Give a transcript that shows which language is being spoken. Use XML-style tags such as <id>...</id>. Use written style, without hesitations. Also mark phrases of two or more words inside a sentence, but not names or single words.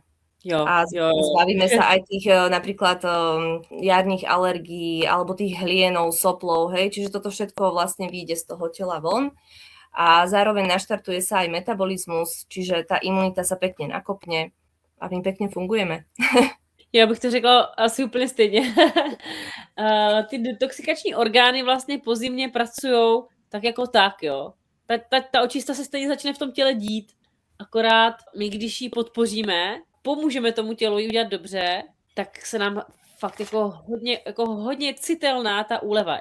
<sk>A zbavíme sa aj tých napríklad jarných alergií alebo tých hlienov, soplov, hej, čiže toto všetko vlastne vyjde z toho tela von a zároveň naštartuje sa aj metabolizmus, čiže tá imunita sa pekne nakopne a my pekne fungujeme.</sk> <cs>Já bych to řekla asi úplně stejně. Ty detoxikační orgány vlastně po zimě pracujou tak jako tak, jo. Ta očista se stejně začne v tom těle dít, akorát my, když ji podpoříme, pomůžeme tomu tělu ji udělat dobře, tak se nám fakt jako hodně citelná ta úleva.</cs>